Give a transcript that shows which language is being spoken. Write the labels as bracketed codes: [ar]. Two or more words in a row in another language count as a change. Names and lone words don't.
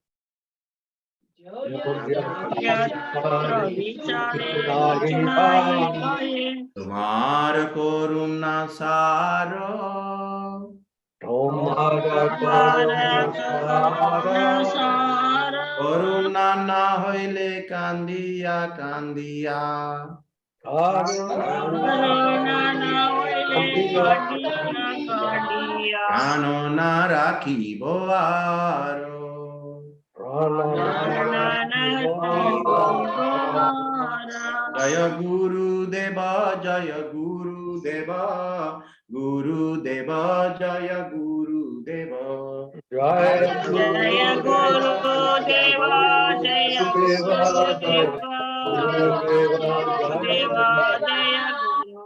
[bn] তোমার করুণা সার করুণা না হইলে কান্দিয়া কান্দিয়া প্রাণ না রাখিব আর [sa] जय गुरु देव, जय गुरु देव, गुरु देव, जय गुरु देव. Jaya जय गुरु देव, जय गुरु देव, गुरु देव, जय गुरु